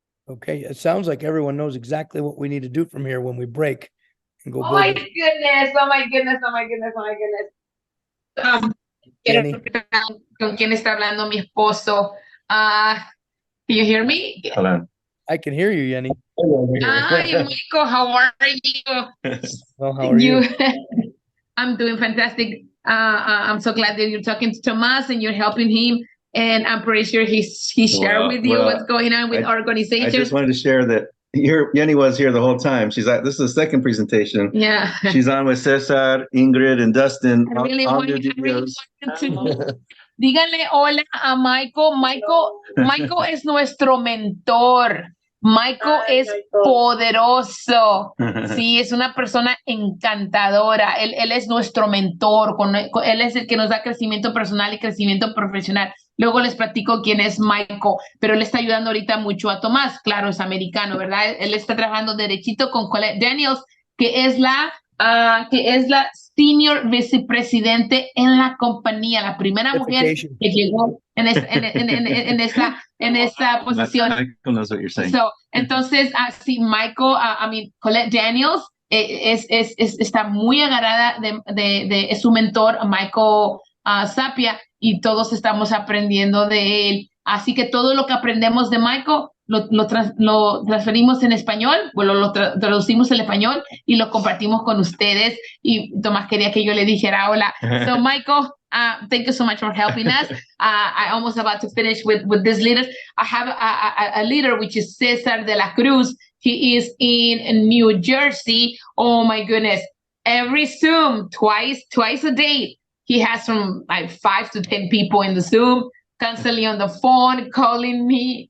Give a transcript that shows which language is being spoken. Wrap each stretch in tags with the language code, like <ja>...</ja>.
<en>Okay, it sounds like everyone knows exactly what we need to do from here when we break and go. Oh my goodness, oh my goodness, oh my goodness, oh my goodness.</en> <es>Quiero preguntar con quién está hablando mi esposo.</es> <en>Can you hear me? Hello. I can hear you, Yenny. Hi, Michael, how are you? Well, how are you? I'm doing fantastic. I'm so glad that you're talking to Tomas and you're helping him. And I'm pretty sure he shared with you what's going on with our organization. I just wanted to share that Yenny was here the whole time. She's like, this is the second presentation. Yeah. She's on with Cesar, Ingrid, and Dustin. I really want to</en> <es>díganle hola a Michael. Michael es nuestro mentor. Michael es poderoso. Sí, es una persona encantadora. Él es nuestro mentor. Él es el que nos da crecimiento personal y crecimiento profesional. Luego les platico quién es Michael, pero él está ayudando ahorita mucho a Tomás. Claro, es americano, ¿verdad? Él está trabajando derechito con Colette Daniels, que es la senior vicepresidente en la compañía, la primera mujer que llegó en esta posición.</es> <en>Michael knows what you're saying.</en> <es>So, entonces, sí, Michael, Colette Daniels está muy agarrada de su mentor, Michael Zappia, y todos estamos aprendiendo de él. Así que todo lo que aprendemos de Michael lo transferimos en español, bueno, lo traducimos en español y lo compartimos con ustedes. Y Tomás quería que yo le dijera hola.</es> <en>So, Michael, thank you so much for helping us. I almost about to finish with this leader. I have a leader, which is Cesar de la Cruz. He is in New Jersey. Oh my goodness. Every Zoom, twice a day. He has from like 5 to 10 people in the Zoom, constantly on the phone, calling me.</en>